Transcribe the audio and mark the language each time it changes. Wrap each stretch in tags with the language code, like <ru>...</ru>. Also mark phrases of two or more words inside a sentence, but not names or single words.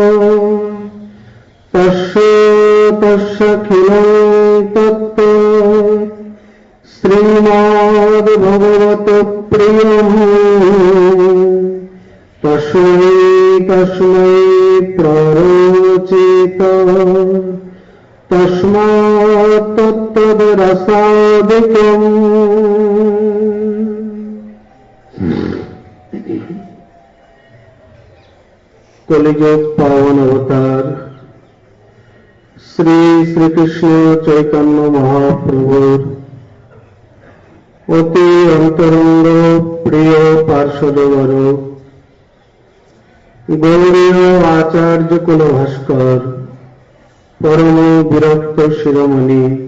<sa>तस्याखिलं तत्त्व श्रीमद्भगवत्प्रियम् तस्मै तस्मै प्ररोचित तस्मात् तत्तद्रसादिकम्।</sa> <bn>কলিযুগ পাবন অবতার শ্রী শ্রী কৃষ্ণ চৈতন্য মহাপ্রভুর অতি অন্তরঙ্গ প্রিয় পার্শ্বদবর গৌরীয় আচার্য কুল ভাস্কর পরম বিরক্ত শিরোমণি</bn>